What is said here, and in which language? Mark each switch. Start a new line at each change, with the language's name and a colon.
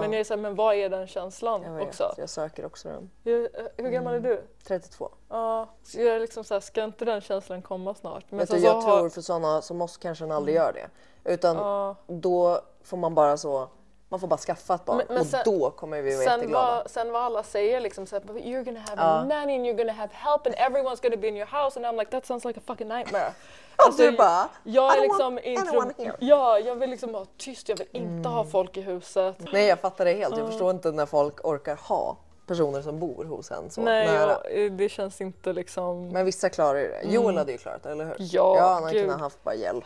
Swedish: Men jag är så här, men vad är den känslan också? Jag söker också den. Hur gammal är du? 32. Ja, så jag är liksom så här, ska inte den känslan komma snart? Men jag tror för sådana som oss kanske aldrig gör det. Utan då får man bara så... Man får bara skaffa ett barn och då kommer vi vara jätteglada. Sen vad alla säger liksom så här,
English: you're gonna have a nanny and you're gonna have help and everyone's gonna be in your house and I'm like, that sounds like a fucking nightmare.
Swedish: Alltså, du bara, jag är liksom jag vill liksom vara tyst, jag vill inte ha folk i huset. Nej, jag fattar det helt. Jag förstår inte när folk orkar ha personer som bor hos en så nära. Det känns inte liksom... Men vissa klarar ju det. Joel hade ju klarat det, eller hur? Ja, han hade kunnat haft bara hjälp.